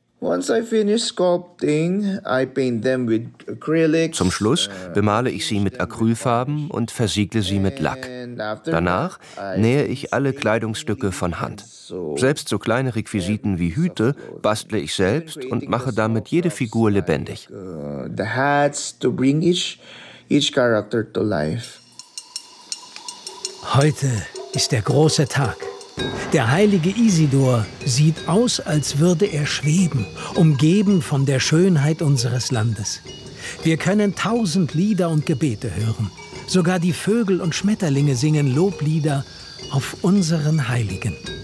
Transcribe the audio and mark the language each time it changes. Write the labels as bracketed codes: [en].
[en] Once I finish sculpting, I paint them with acrylics. [de] Zum Schluss bemale ich sie mit Acrylfarben und versiegle sie mit Lack. Danach nähe ich alle Kleidungsstücke von Hand. Selbst so kleine Requisiten wie Hüte bastle ich selbst und mache damit jede Figur lebendig. [en] The hats to bring each character to life. [de] Heute ist der große Tag. Der heilige Isidor sieht aus, als würde er schweben, umgeben von der Schönheit unseres Landes. Wir können tausend Lieder und Gebete hören. Sogar die Vögel und Schmetterlinge singen Loblieder auf unseren Heiligen.